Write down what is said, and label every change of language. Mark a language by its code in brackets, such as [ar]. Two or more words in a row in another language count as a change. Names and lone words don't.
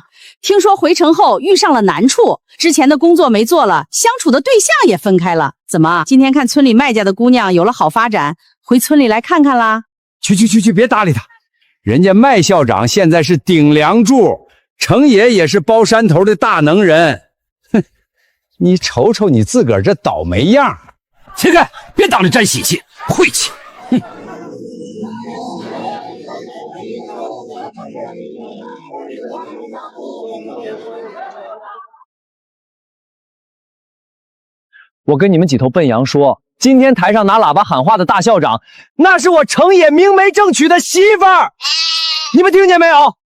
[zh] 聽說回城後遇上了難處，之前的工作沒做了，相處的對象也分開了。怎麼，今天看村裡麥家的姑娘有了好發展，回村裡來看看啦？去，別搭理他。人家麥校長現在是頂梁柱，程爺也是包山頭的大能人。哼，你瞅瞅你自個兒這倒霉樣，起開，別當着沾喜氣，晦氣。哼。我跟你們幾頭笨羊說，今天台上拿喇叭喊話的大校長，那是我程野明媒正娶的媳婦兒，你們聽見沒有？